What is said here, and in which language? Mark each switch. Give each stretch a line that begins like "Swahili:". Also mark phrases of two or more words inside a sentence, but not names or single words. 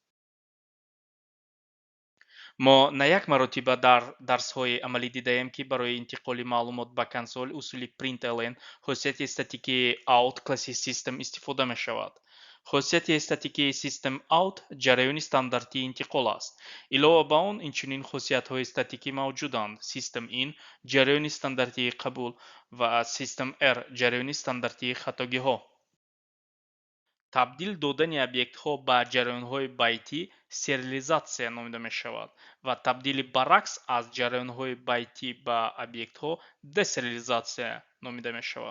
Tajik: мо на як маротиба дар дарсҳои амалӣ дидаем ки барои интиқоли маълумот ба консол усули println хусусияти статикии out класси System истифода мешавад. хусусияти статикии System.out ҷараёни стандартии интиқол аст. илова ба он, инчунин хусусиятҳои статикӣ мавҷуданд. System.in ҷараёни стандартии қабул ва System.err ҷараёни стандартии хатогиҳо. табдил додани объектҳо ба ҷараёнҳои байтӣ сериализатсия номида мешавад ва табдили баръакс аз ҷараёнҳои байтӣ ба объектҳо десериализатсия номида мешавад.